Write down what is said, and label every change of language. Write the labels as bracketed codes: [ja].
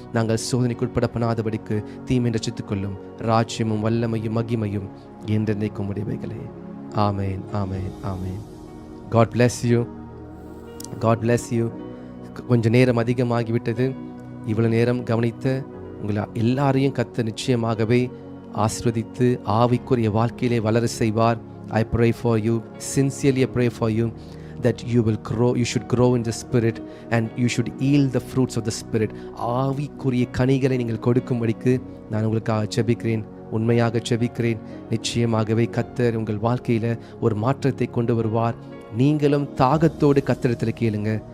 [ta] நாங்கள் சோதனைக்கு உட்படப்படாதபடிக்கு தீமை ரட்சித்துக்கொள்ளும். ராஜ்யமும் வல்லமையும் மகிமையும் என்றென்றைக்கும் உடையவைகளே. [en] ஆமேன், ஆமேன், ஆமேன். God bless you. God bless you. [ta] கொஞ்சம் நேரம் அதிகமாகிவிட்டது. இவ்வளவு நேரம் கவனித்த உங்களை எல்லாரையும் கர்த்தர் நிச்சயமாகவே ஆசீர்வதித்து ஆவிக்குரிய வாழ்க்கையிலே வளர செய்வார். [en] I pray for you, sincerely I pray for you that you will grow, you should grow in the spirit and you should yield the fruits of the spirit. [ta] ஆவிக்குரிய கனிகளை நீங்கள் கொடுக்கும்படிக்கு நான் உங்களுக்காக ஜெபிக்கிறேன். உண்மையாக ஜெபிக்கிறேன். நிச்சயமாகவே கர்த்தர் உங்கள் வாழ்க்கையில் ஒரு மாற்றத்தை கொண்டு வருவார். நீங்களும் தாகத்தோடு கர்த்தரிடத்தில் கேளுங்க.